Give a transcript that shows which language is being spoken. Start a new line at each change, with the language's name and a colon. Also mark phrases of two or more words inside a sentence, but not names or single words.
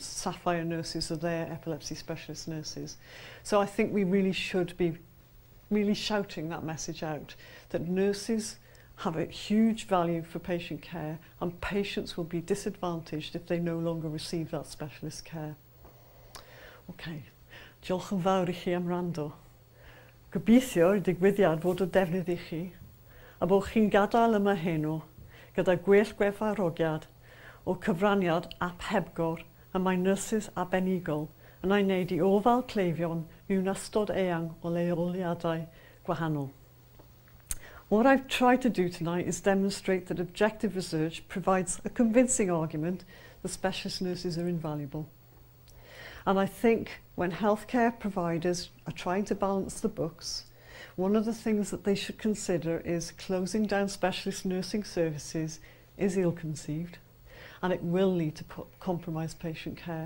English: Sapphire nurses are their epilepsy specialist nurses. So I think we really should be really shouting that message out, that nurses have a huge value for patient care, and patients will be disadvantaged if they no longer receive that specialist care.
Welsh: Okay, diolch yn fawr I chi am wrando. Gobeithio'r digwyddiad fod o defnydd I chi, a bod chi'n gadael yma heno gyda gwell gwerthfawrogiad o cyfraniad ap hebgor y mae nyrsys arbenigol yn ei wneud I ofal cleifion mewn ystod eang o leoliadau gwahanol.
English: What I've tried to do tonight is demonstrate that objective research provides a convincing argument that specialist nurses are invaluable. And I think when healthcare providers are trying to balance the books, one of the things that they should consider is closing down specialist nursing services is ill-conceived, and it will lead to compromised patient care.